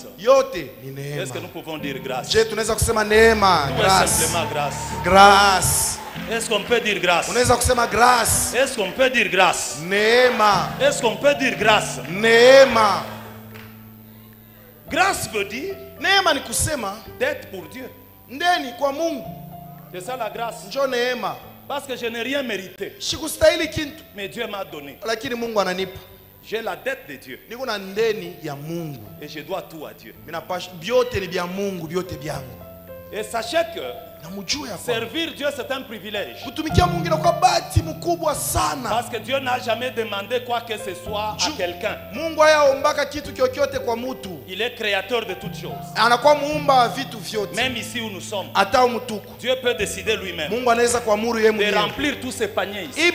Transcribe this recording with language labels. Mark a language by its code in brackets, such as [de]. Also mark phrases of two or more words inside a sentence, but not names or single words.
[fr] Est-ce que nous pouvons dire grâce? Tout est simplement grâce. Grâce. Est-ce qu'on peut dire grâce? Grâce. Est-ce qu'on peut dire grâce? [sw] Neema. [fr] Est-ce qu'on peut dire grâce? [sw] Neema. [fr] Grâce veut dire [sw] neema ni kusema [fr] d'être pour Dieu. [sw] Ndeni kwa Mungu. [fr] C'est ça la grâce. [sw] Njo neema. [fr] Parce que je n'ai rien mérité. [sw] Sikustahili kintu. [fr] Mais Dieu m'a donné. [sw] Lakini Mungu ananipa. [fr] J'ai la dette de Dieu. [sw] Niko na ndeni ya Mungu. [fr] Et je dois tout à Dieu. [sw] Byote ni bya Mungu, byote byangu. [fr] Et sachez que servir Dieu c'est un privilège. Parce que Dieu n'a jamais demandé quoi que ce soit à quelqu'un. Il est créateur de toutes choses. Même ici où nous sommes, Dieu peut décider lui-même de remplir tous ces paniers ici.